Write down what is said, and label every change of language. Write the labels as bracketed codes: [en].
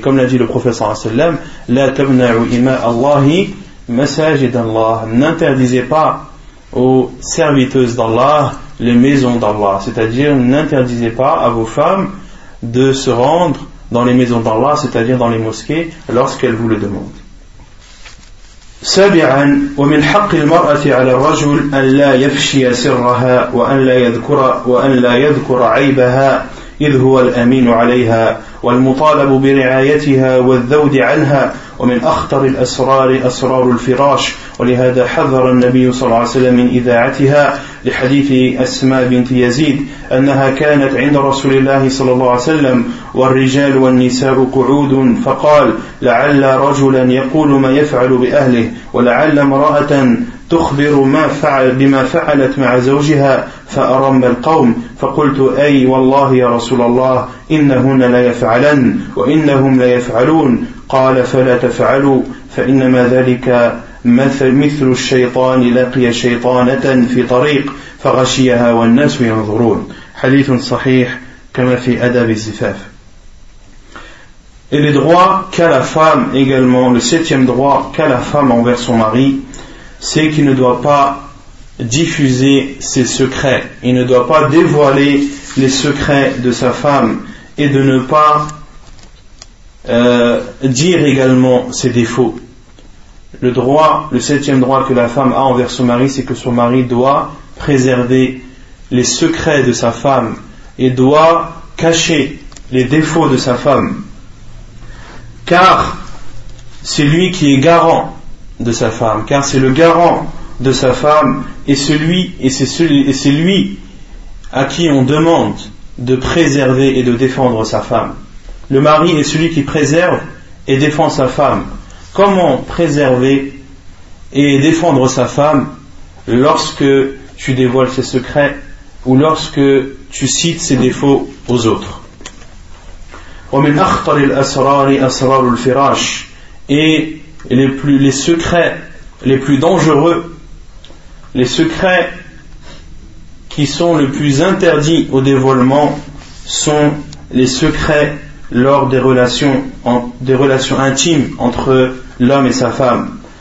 [fr] Comme l'a dit le professeur sallam, [ar] la tamna'u ima Allahi masajid Allah. [fr] N'interdisez pas aux serviteuses d'Allah les maisons d'Allah. C'est-à-dire, n'interdisez pas à vos femmes de se rendre dans les maisons d'Allah, c'est-à-dire dans les mosquées, lorsqu'elles vous le demandent. [ar] سابعا ومن حق المرأة على الرجل أن لا يفشي سرها وأن لا يذكر عيبها إذ هو الأمين عليها والمطالب برعايتها والذود عنها ومن أخطر الأسرار أسرار الفراش ولهذا حذر النبي صلى الله عليه وسلم من إذاعتها لحديث أسماء بنت يزيد أنها كانت عند رسول الله صلى الله عليه وسلم والرجال والنساء قعود فقال لعل رجلا يقول ما يفعل بأهله ولعل امرأة تخبر ما فعل بما فعلت مع زوجها فأرم القوم فقلت أي والله يا رسول الله إنهن لا يفعلن وإنهم لا يفعلون قال فلا تفعلوا فإنما ذلك مثل الشيطان لقي شيطانة في طريق فغشيها والناس ينظرون حديث صحيح كما في أدب الزفاف. [fr] Et les droits qu'a la femme également, le septième droit qu'a la femme envers son mari, c'est qu'il ne doit pas diffuser ses secrets, il ne doit pas dévoiler les secrets de sa femme et de ne pas dire également ses défauts. Le droit, le septième droit que la femme a envers son mari, c'est que son mari doit préserver les secrets de sa femme et doit cacher les défauts de sa femme, car c'est lui qui est garant de sa femme, car c'est le garant de sa femme et c'est lui à qui on demande de préserver et de défendre sa femme. Le mari est celui qui préserve et défend sa femme. Comment préserver et défendre sa femme lorsque tu dévoiles ses secrets ou lorsque tu cites ses défauts aux autres? [ar] ومن أخطر الأسرار أسرار الفراش. [fr] Et les secrets qui sont le plus interdits au dévoilement sont les secrets lors des relations intimes entre l'homme et sa femme.